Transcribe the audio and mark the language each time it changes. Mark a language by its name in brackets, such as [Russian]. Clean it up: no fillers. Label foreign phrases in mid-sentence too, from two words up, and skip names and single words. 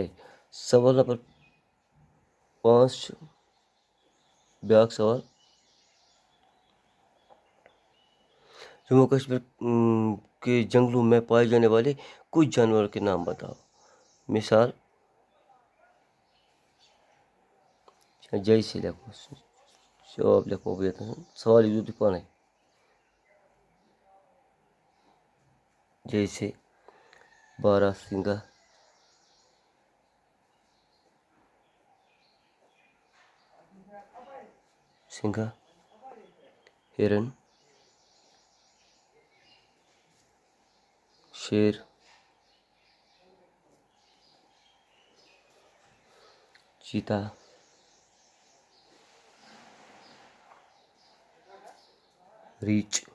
[Urdu] سوال نمبر 5 [Kashmiri] بیاکھ سوال، [Urdu] جموں کشمیر کے جنگلوں میں پائے جانے والے کچھ جانوروں کے نام بتاؤ۔ مثال جیسے لکھو، جواب لکھو، [Kashmiri] سوال یوزو تُہۍ پانے، [Urdu] جیسے باراسنگا، سنگھا، ہرن، شیر، چیتا، ریچھ